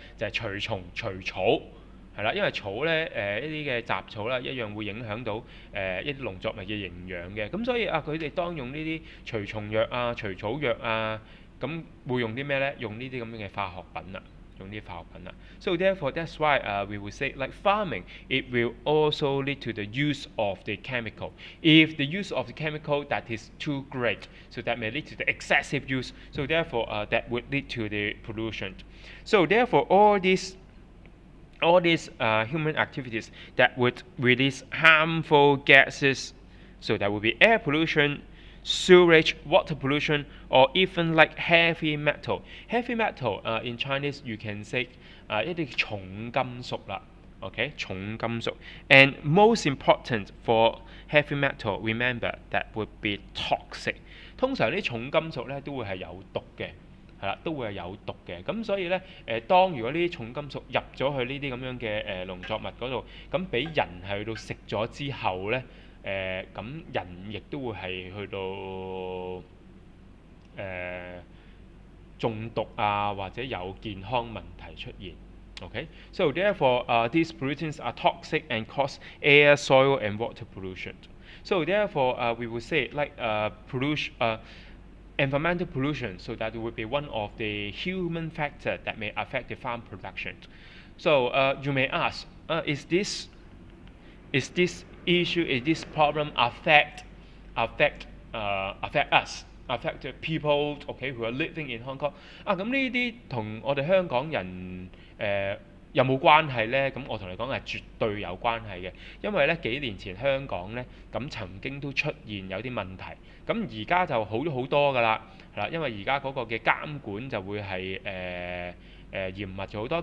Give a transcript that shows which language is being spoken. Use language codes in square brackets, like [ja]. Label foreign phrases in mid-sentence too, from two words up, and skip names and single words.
[yue] 就係除蟲除草。係啦，因為草咧一啲嘅雜草啦，一樣會影響到一啲農作物嘅營養嘅。咁所以啊，佢哋當用呢啲除蟲藥啊、除草藥啊，咁會用啲咩咧？用呢啲咁樣嘅化學品啦。用啲化學品啦。 [en] So therefore, that's why we will say like farming, it will also lead to the use of the chemical. If the use of the chemical that is too great, so that may lead to the excessive use. So therefore, that would lead to the pollution. So therefore, all these human activities that would release harmful gases, so that would be air pollution, sewage, water pollution, or even like heavy metal. Heavy metal in Chinese you can say [yue] 一啲重金屬啦。 [en] Okay, 重金屬。And most important for heavy metal, remember that would be toxic. [yue] 通常啲重金屬咧都會係有毒嘅。係啦，都會係有毒嘅。咁所以咧，當如果呢啲重金屬入咗去呢啲咁樣嘅農作物嗰度，咁俾人係去到食咗之後咧，咁人亦都會係去到中毒啊，或者有健康問題出現。 [en] Okay, so therefore, these pollutants are toxic and cause air, soil, and water pollution. So therefore, we will say like pollution. Environmental pollution, so that it would be one of the human factors that may affect the farm production. So you may ask, is this issue, is this problem affect us, affect the people, okay, who are living in Hong Kong? [yue] 咁呢啲同我哋香港人有冇關係呢？咁我同你講係絕對有關係嘅，因為咧幾年前香港咧咁曾經都出現有啲問題，咁而家就好咗好多㗎啦，係啦，因為而家嗰個嘅監管就會係嚴密咗好多。